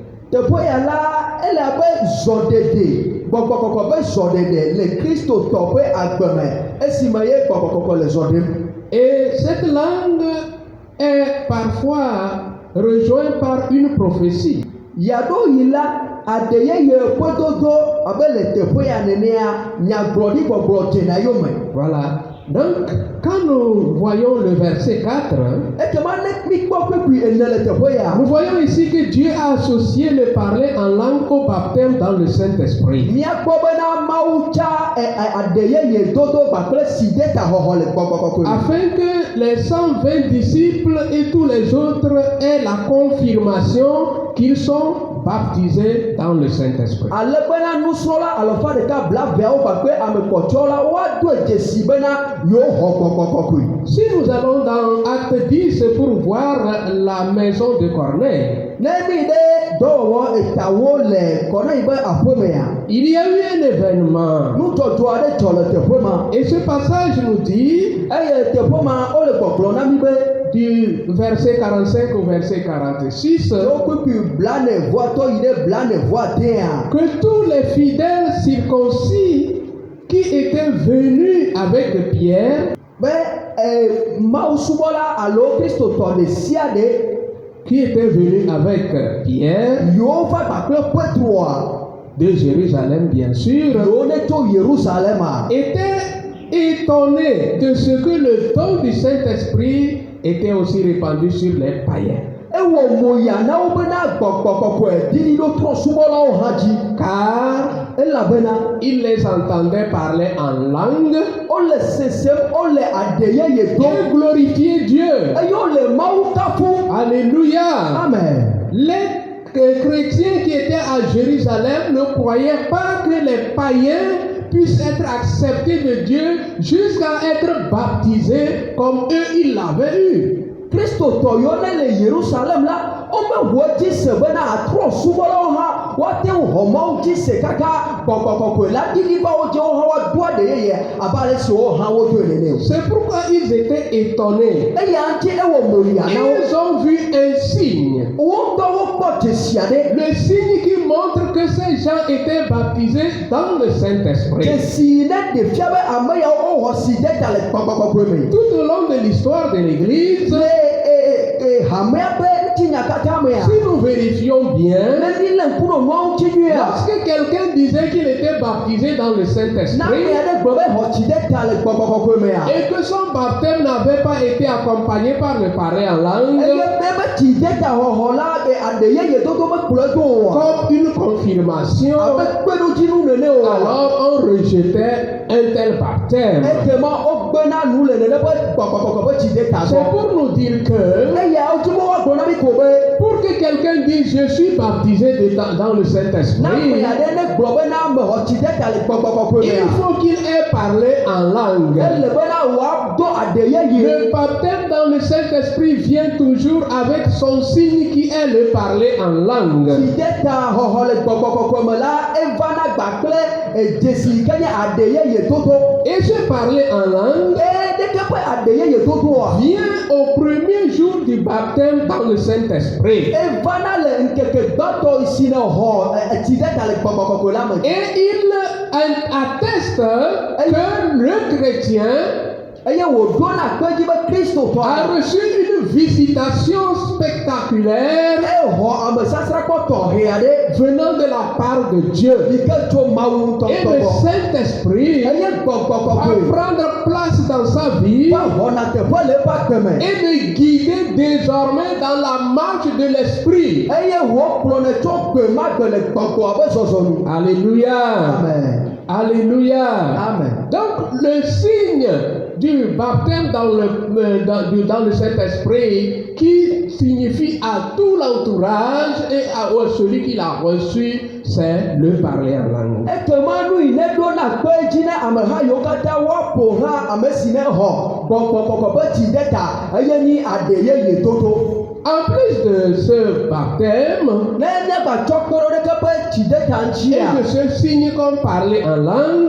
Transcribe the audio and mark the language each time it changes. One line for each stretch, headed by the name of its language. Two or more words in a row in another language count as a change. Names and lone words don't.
French: Et cette langue est parfois rejointe par une prophétie. Voilà. Donc, quand nous voyons le verset 4,
Ewe: ekema ne mikpɔ kpekpe ene le teƒe ya.
French: nous voyons ici que Dieu a associé le parler en langue au baptême dans le Saint-Esprit.
Ewe: Miakpɔ bena Mawu tsa adeyeye dodo kpakple si de ta xɔxɔ le gbɔgbɔ kɔkɔe.
French: Afin que les 120 disciples et tous les autres aient la confirmation qu'ils sont baptisés dans le Saint-Esprit.
Ewe: Ale bena nusrɔ̃la alafa ɖeka blaveawo kpakple ame kpɔtɔwo la woado dzesi bena yewo xɔ gbɔgbɔ kɔkɔe.
French: Si nous allons dans Acte 10 pour voir la maison de Corneille,
Ewe: Ne mi ɖe dɔwɔwɔ etawo le Kɔrnɛyi ƒe aƒemea,
French: il y a eu un événement.
Ewe: nudzɔdzɔ aɖe dzɔ le teƒe ma.
French: Et ce passage nous dit,
Ewe: Eye teƒe ma wole gbɔgblɔ na mi be
French: du verset 45 au verset 46,
Ewe: yewo kpekpe blanevoatɔ yi ɖe blanevoadea.
French: que tous les fidèles circoncis qui étaient venus avec Pierre,
Ewe: Be mawusubɔla alo kristotɔ ɖe sia ɖe
French: qui étaient venus avec Pierre
Ewe: yiwo va kpakple Petroa,
French: de Jérusalem, bien sûr,
Ewe: yiwo ne tso Yerusalema,
French: étaient étonnés de ce que le don du Saint-Esprit était aussi répandu sur les païens.
Ewe: ewɔ moya na wo bena gbɔgbɔ kɔkɔe didi ɖo trɔsubɔlawo hã dzi,
French: Car
Ewe: elabena
French: ils les entendaient parler en langue
Ewe: wole sesem wole adeyeye do
French: et glorifier Dieu.
Ewe: eye wole Mawu kafu.
French: Alléluia. Amen. Les chrétiens qui étaient à Jérusalem ne croyaient pas que les païens puissent être acceptés de Dieu jusqu'à être baptisés comme eux ils l'avaient eu.
Ewe: Kristotɔ yiwo ne le Yerusalem la womeho dzi se bena atrɔsubɔlawo hã woate ŋu xɔ Mawu dzi se kaka gbɔgbɔ kɔkɔe la didi va wo dzi wo hã woado adeyeye abe ale si wo hã wodoe nene o.
French: C'est pourquoi ils étaient étonnés.
Ewe: Eya ŋuti ewɔ moya na wo.
French: Ils ont vu un signe.
Ewe: Wo ŋutɔ wokpɔ dzesi aɖe.
French: Le signe qui montre que ces gens étaient baptisés dans le Saint-Esprit.
Ewe: Dzesi ne ɖe fia be ame yawo wowɔ si de ta le gbɔgbɔ kɔkɔe me.
French: Tout au long de l'histoire de l'Église,
Ewe: Le hamea ƒe ŋutinya katã mea,
French: si nous vérifions bien,
Ewe: ne mi le ŋku ɖo nuawo ŋuti nyuie a,
French: lorsque quelqu'un disait qu'il était baptisé dans le
Ewe: na ame
French: Saint-Esprit
Ewe: aɖe gblɔ be xɔ si de ta le gbɔgbɔ kɔkɔe mea,
French: et que son baptême n'avait pas été accompagné par le parler en
Ewe: eye
French: langue,
Ewe: be tsi de ta xɔxɔ la adeyeye dodo me kplɔe do o a,
French: comme une confirmation,
Ewe: abe kpeɖodzinu nene o a,
French: alors on rejetait un tel baptême.
Ewe: ekema wogbena nu le nene ƒe gbɔgbɔ kɔkɔe ƒe tsi de ta
French: C'est
Ewe: gbɔ.
French: pour nous dire que
Ewe: Eya wotsi be woagblɔ na mi ko be
French: pour que quelqu'un dise je suis baptisé dans le
Ewe: na ame
French: Saint-Esprit,
Ewe: aɖe ne gblɔ be na ame xɔ tsi de ta le gbɔgbɔ kɔkɔe
French: il
Ewe: mea,
French: faut qu'il ait parlé en langue.
Ewe: ele bena woado adeyeye.
French: Le baptême dans le Saint-Esprit vient toujours avec son signe qui est le parler en langue.
Ewe: Si de ta xɔxɔ le gbɔgbɔ kɔkɔe me la evana gbakple dzesi yi ke nye adeyeye dodo.
French: Et ce parler en langue
Ewe: Ɖeke ƒe adeyeye dodoa
French: vient au premier jour du baptême dans le Saint-Esprit.
Ewe: evana le ŋkeke gbãtɔ si ne xɔ etsi de ta le gbɔgbɔ kɔkɔe la me.
French: Et il atteste que le chrétien
Ewe: Eye wòɖona kpe dzi be kristotɔ
French: a reçu une visitation spectaculaire
Ewe: exɔ amesasra kpɔ tɔxɛ aɖe
French: venant de la part de Dieu.
Ewe: yi ke tso Mawu ŋutɔ
French: Et
Ewe: gbɔ.
French: le Saint-Esprit
Ewe: Eye gbɔgbɔ va kɔkɔe
French: prendre place dans sa vie
Ewe: va xɔna teƒe le eƒe agbe me.
French: et le guider désormais dans la marche de l'Esprit.
Ewe: Eye wòkplɔnɛ tso gbe ma gbe le gbɔgbɔa ƒe zɔzɔ nu.
French: Alléluia. Amen. Alléluia. Amen. Donc le signe du baptême dans le Saint-Esprit qui signifie à tout l'entourage et à celui qui l'a reçu, c'est le parler en langue.
Ewe: Ekema nu yi ne ɖona kpe dzi ne ameha yiwo katã woaƒo xlã ame si ne xɔ gbɔgbɔ kɔkɔ ƒe tsi de ta eye nyi adeyeye dodo.
French: En plus de ce baptême
Ewe: Ne gbatsɔ kpe ɖo ɖeke ƒe tsi de ta ŋuti
French: et de ce signe comme parler en langue,